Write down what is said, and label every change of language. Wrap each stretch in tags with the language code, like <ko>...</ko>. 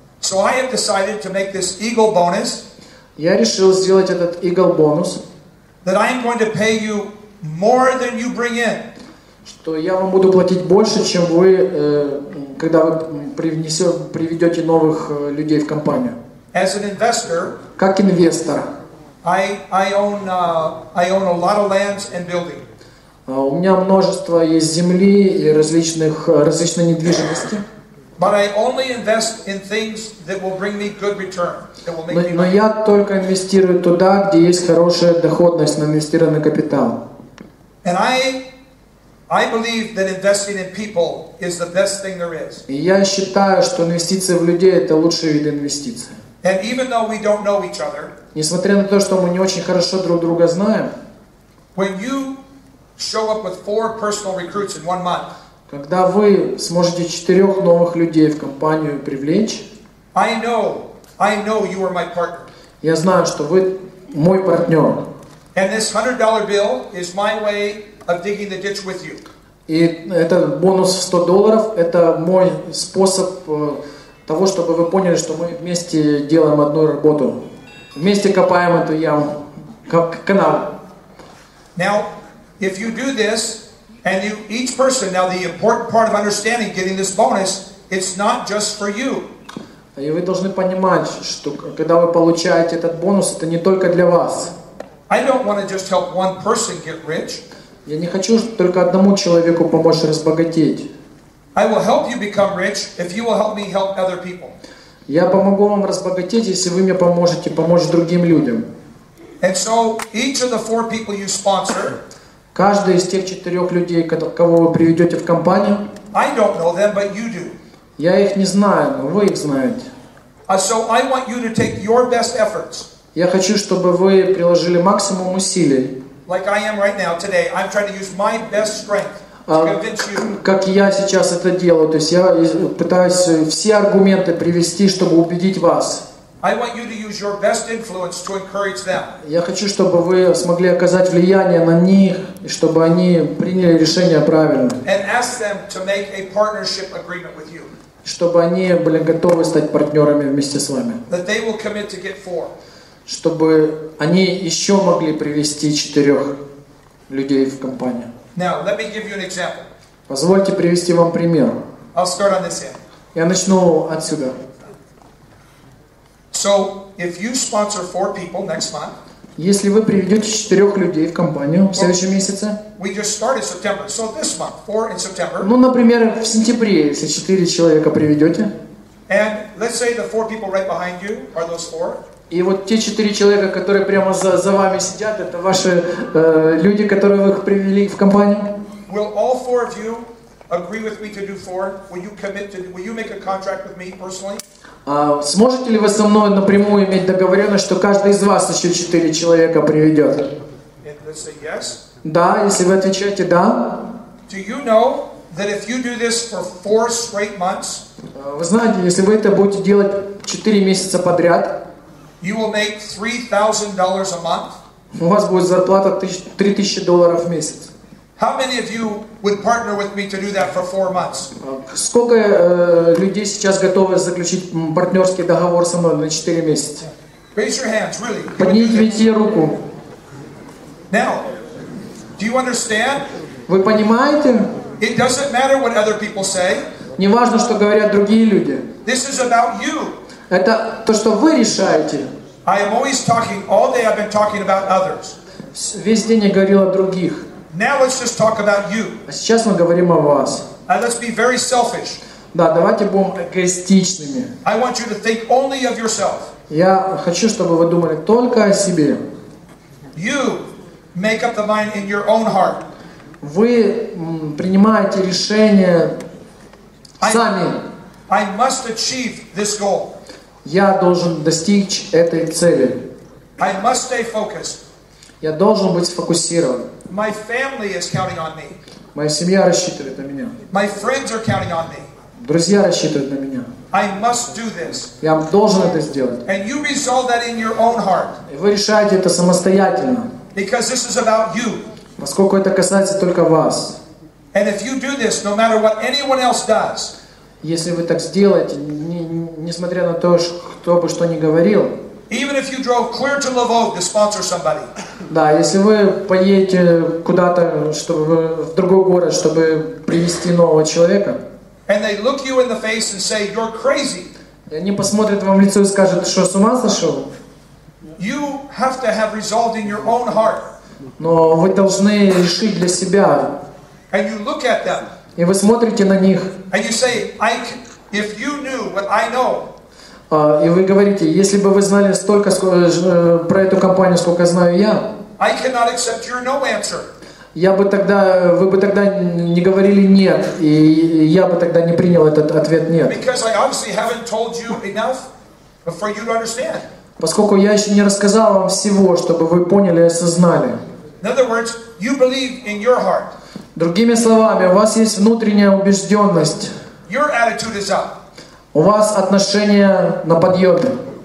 <en>So I have decided to make this Eagle bonus.</en> <ru>Я решил сделать этот Eagle бонус.</ru> <en>That I am going to pay you more than you bring in.</en> <ru>Что я вам буду платить больше, чем вы, когда вы приведете новых людей в компанию.</ru> <en>As an investor,</en> <ru>как инвестор,</ru> <en>I own a lot of lands and buildings.</en> <ru>У меня множество есть земли и различной недвижимости.</ru> <en>But I only invest in things that will bring me good return.</en> <ru>Но я только инвестирую туда, где есть хорошая доходность на инвестированный капитал.</ru> <en>And I believe that investing in people is the best thing there is.</en> <ru>И я считаю, что инвестиции в людей это лучший вид инвестиций.</ru> <en>And even though we don't know each other,</en> <ru>несмотря на то, что мы не очень хорошо друг друга знаем,</ru> <en>when you show up with 4 personal recruits in 1 month,</en> <ru>когда вы сможете 4 новых людей в компанию привлечь,</ru> <en>I know you are my partner.</en> <ru>Я знаю, что вы мой партнер.</ru> <en>And this $100 bill is my way of digging the ditch with you.</en> <ru>И этот бонус в $100 – это мой способ того, чтобы вы поняли, что мы вместе делаем одну работу. Вместе копаем эту яму, канал.</ru> <en>Now, if you do this, and you, each person, now the important part of understanding getting this bonus, it's not just for you.</en> <ru>И вы должны понимать, что когда вы получаете этот бонус, это не только для вас.</ru> <en>I don't want to just help one person get rich.</en> <ru>Я не хочу только одному человеку помочь разбогатеть.</ru> <en>I will help you become rich if you will help me help other people.</en> <ru>Я помогу вам разбогатеть, если вы мне поможете помочь другим людям.</ru> <en>And so each of the 4 people you sponsor,</en> <ru>каждый из тех 4 людей, кого вы приведете в компанию,</ru> <en>I don't know them, but you do.</en> <ru>Я их не знаю, но вы их знаете.</ru> <en>So I want you to take your best efforts.</en> <ru>Я хочу, чтобы вы приложили максимум усилий.</ru> <en>Like I am right now today, I'm trying to use my best strength to convince you.</en> <ru>Как я сейчас это делаю, то есть я пытаюсь все аргументы привести, чтобы убедить вас.</ru> <en>I want you to use your best influence to encourage them.</en> <ru>Я хочу, чтобы вы смогли оказать влияние на них, и чтобы они приняли решение правильно.</ru> <en>And ask them to make a partnership agreement with you.</en> <ru>Чтобы они были готовы стать партнерами вместе с вами.</ru> <en>That they will commit to get 4.</en> <ru>Чтобы они еще могли привести 4 людей в компанию.</ru> <en>Now, let me give you an example.</en> <ru>Позвольте привести вам пример.</ru> <en>I'll start on this end.</en> <ru>Я начну отсюда.</ru> <en>So, if you sponsor 4 people next month,</en> <ru>если вы приведете 4 людей в компанию в следующем месяце,</ru> <en>we just started September, so this month, 4 in September.</en> <ru>Ну, например, в сентябре, если 4 человека приведете.</ru> <en>And let's say the 4 people right behind you are those 4.</en> <ru>И вот те 4 человека, которые прямо за вами сидят, это ваши люди, которые вы привели в компанию.</ru> <en>Will all 4 of you agree with me to do 4? Will you commit to? Will you make a contract with me personally?</en> <ru>Сможете ли вы со мной напрямую иметь договоренность, что каждый из вас еще 4 человека приведет?</ru> <en>Let's say yes.</en> <ru>Да, если вы отвечаете да.</ru> <en>Do you know that if you do this for 4 straight months,</en> <ru>вы знаете, если вы это будете делать 4 месяца подряд,</ru> <en>you will make $3,000 a month?</en> <ru>У вас будет зарплата $3000 в месяц.</ru> <en>How many of you would partner with me to do that for 4 months?</en> <ru>Сколько людей сейчас готовы заключить партнерский договор со мной на 4 месяца?</ru> <en>Raise your hands, really.</en> <ru>Поднимите руку.</ru> <en>Now, do you understand?</en> <ru>Вы понимаете?</ru> <en>It doesn't matter what other people say.</en> <ru>Не важно, что говорят другие люди.</ru> <en>This is about you.</en> <ru>Это то, что вы решаете.</ru> <en>I am always talking, all day I've been talking about others.</en> <ru>Весь день я говорил о других.</ru> <en>Now let's just talk about you.</en> <ru>А сейчас мы говорим о вас.</ru> <en>Let's be very selfish.</en> <ru>Да, давайте будем эгоистичными.</ru> <en>I want you to think only of yourself.</en> <ru>Я хочу, чтобы вы думали только о себе.</ru> <en>You make up the mind in your own heart.</en> <ru>Вы принимаете решение сами.</ru> <en>I must achieve this goal.</en> <ru>Я должен достичь этой цели.</ru> <en>I must stay focused.</en> <ru>Я должен быть сфокусирован.</ru> <en>My family is counting on me.</en> <ru>Моя семья рассчитывает на меня.</ru> <en>My friends are counting on me.</en> <ru>Друзья рассчитывают на меня.</ru> <en>I must do this.</en> <ru>Я должен это сделать.</ru> <en>And you resolve that in your own heart.</en> <ru>И вы решаете это самостоятельно.</ru> <en>Because this is about you.</en> <ru>Поскольку это касается только вас.</ru> <en>And if you do this, no matter what anyone else does,</en> <ru>если вы так сделаете, несмотря на то, кто бы что ни говорил,</ru> <en>even if you drove clear to Lvov to sponsor somebody,</en> <ru>да, если вы поедете куда-то, чтобы в другой город, чтобы привести нового человека,</ru> <en>and they look you in the face and say you're crazy,</en> <ru>и они посмотрят вам в лицо и скажут, что с ума сошел,</ru> <en>you have to have resolved in your own heart.</en> <ru>Но вы должны решить для себя.</ru> <en>And you look at them.</en> <ru>И вы смотрите на них.</ru> <en>And you say, if you knew what I know.</en> <ru>И вы говорите, если бы вы знали столько про эту компанию, сколько знаю я.</ru> <en>I cannot accept your no answer.</en> <ru>Вы бы тогда не говорили нет, и я бы тогда не принял этот ответ нет.</ru> <en>Because I obviously haven't told you enough for you to understand.</en> <ru>Поскольку я еще не рассказал вам всего, чтобы вы поняли и осознали.</ru> <en>In other words, you believe in your heart.</en> <ru>Другими словами, у вас есть внутренняя убежденность.</ru> <en>Your attitude is up.</en> <ru>У вас отношение на подъеме.</ru>